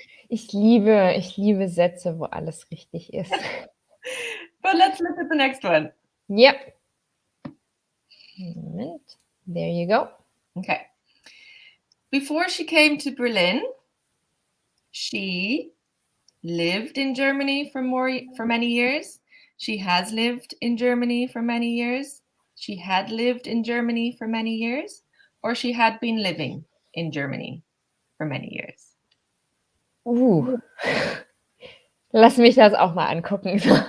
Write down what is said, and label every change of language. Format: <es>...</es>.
<de>Ich liebe Sätze, wo alles richtig ist.</de> <en>But let's look at the next one. Yep. Moment. There you go. Okay. Before she came to Berlin, she lived in Germany for many years. She has lived in Germany for many years. She had lived in Germany for many years, or she had been living in Germany for many years.</en> <de>Lass mich das auch mal angucken.</de>